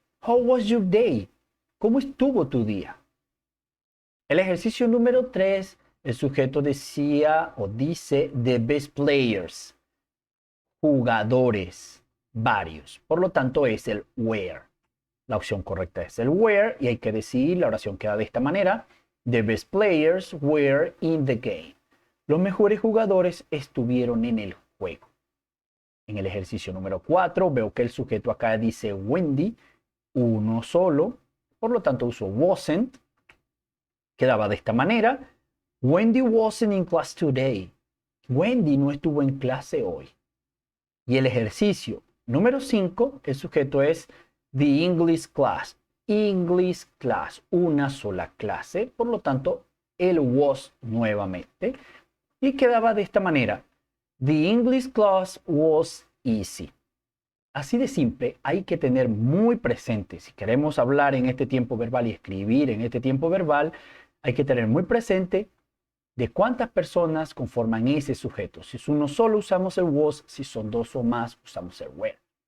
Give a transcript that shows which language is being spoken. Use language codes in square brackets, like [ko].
[en] How was your day? [es] ¿Cómo estuvo tu día? El ejercicio número 3, el sujeto decía o dice [en] the best players, [es] jugadores, varios. Por lo tanto es el were. La opción correcta es el were y hay que decir, la oración queda de esta manera. [en] The best players were in the game. [es] Los mejores jugadores estuvieron en el juego. En el ejercicio número 4 veo que el sujeto acá dice Wendy, uno solo. Por lo tanto uso wasn't. Quedaba de esta manera. [en] Wendy wasn't in class today. [es] Wendy no estuvo en clase hoy. Y el ejercicio número 5, el sujeto es [en] the English class. [es] English class, una sola clase. Por lo tanto, el was nuevamente. Y quedaba de esta manera. [en] The English class was easy. [es] Así de simple, hay que tener muy presente. Si queremos hablar en este tiempo verbal y escribir en este tiempo verbal, hay que tener muy presente de cuántas personas conforman ese sujeto. Si es uno solo, usamos el was. Si son dos o más, usamos el were.